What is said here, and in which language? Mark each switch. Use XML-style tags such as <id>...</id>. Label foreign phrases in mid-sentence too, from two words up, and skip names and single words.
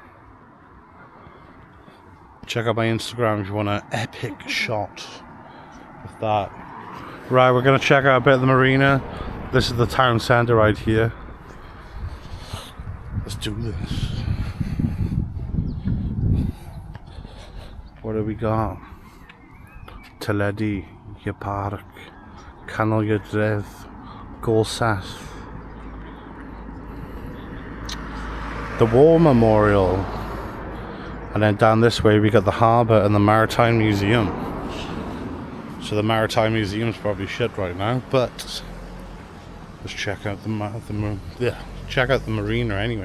<en>Check out my Instagram if you want an epic shot of that. Right, we're going to check out a bit of the marina. This is the town centre right here. Let's do this. What do we got?</en> <cy>Teledu, y parc, canol y dref, Golsas.</cy> <en>The War Memorial. And then down this way we got the harbour and the Maritime Museum. So the Maritime Museum's probably shut right now, but let's check out check out the marina anyway.</en>